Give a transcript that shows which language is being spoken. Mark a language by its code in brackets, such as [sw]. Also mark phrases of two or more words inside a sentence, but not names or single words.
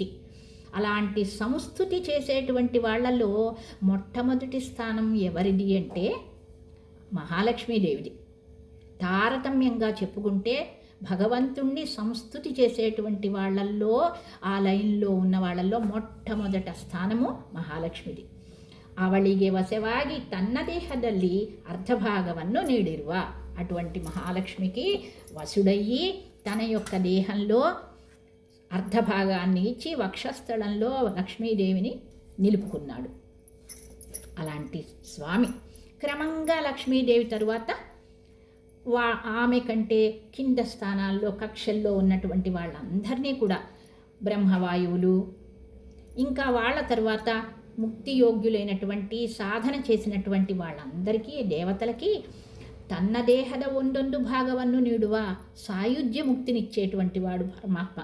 [te] అలాంటి సంస్తుతి చేసేటువంటి వాళ్ళల్లో మొట్టమొదటి స్థానం ఎవరిది అంటే మహాలక్ష్మీదేవిది. తారతమ్యంగా చెప్పుకుంటే భగవంతుణ్ణి సంస్తుతి చేసేటువంటి వాళ్ళల్లో, ఆ లైన్లో ఉన్న వాళ్ళల్లో మొట్టమొదట స్థానము మహాలక్ష్మిది. [kn] ಅವಳಿಗೆ ವಸವಾಗಿ ತನ್ನ ದೇಹದಲ್ಲಿ ಅರ್ಧಭಾಗವನ್ನು ನೀಡಿರುವ. [te] అటువంటి మహాలక్ష్మికి వసుడయ్యి తన యొక్క దేహంలో అర్ధభాగాన్ని ఇచ్చి వక్షస్థలంలో లక్ష్మీదేవిని నిలుపుకున్నాడు. అలాంటి స్వామి క్రమంగా లక్ష్మీదేవి తరువాత ఆమె కంటే కింద స్థానాల్లో కక్షల్లో ఉన్నటువంటి వాళ్ళందరినీ కూడా బ్రహ్మవాయువులు, ఇంకా వాళ్ళ తర్వాత ముక్తి యోగ్యులైనటువంటి సాధన చేసినటువంటి వాళ్ళందరికీ, దేవతలకి [kn] ತನ್ನ ದೇಹದ ಒಂದೊಂದು ಭಾಗವನ್ನು ನೀಡುವ [te] సాయుధ్య ముక్తినిచ్చేటువంటి వాడు పరమాత్మ.